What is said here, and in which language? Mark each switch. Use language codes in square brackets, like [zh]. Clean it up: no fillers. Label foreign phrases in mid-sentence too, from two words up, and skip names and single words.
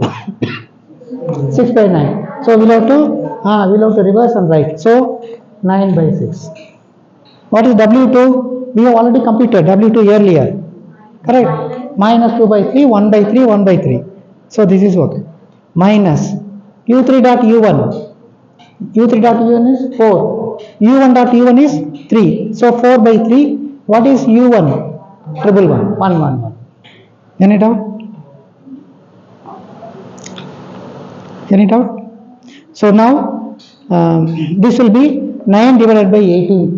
[en] 6 by 9. So we'll have to reverse and write. So 9 by 6. What is W2? We have already completed W2 earlier. Correct? Minus 2 by 3, 1 by 3, 1 by 3. So this is what? Minus U3 dot U1. U3 dot U1 is 4. U1 dot U1 is 3. So 4 by 3. What is U1? Triple 1. 1, 1, 1. Any doubt? Any doubt? So now this will be 9 divided by 18.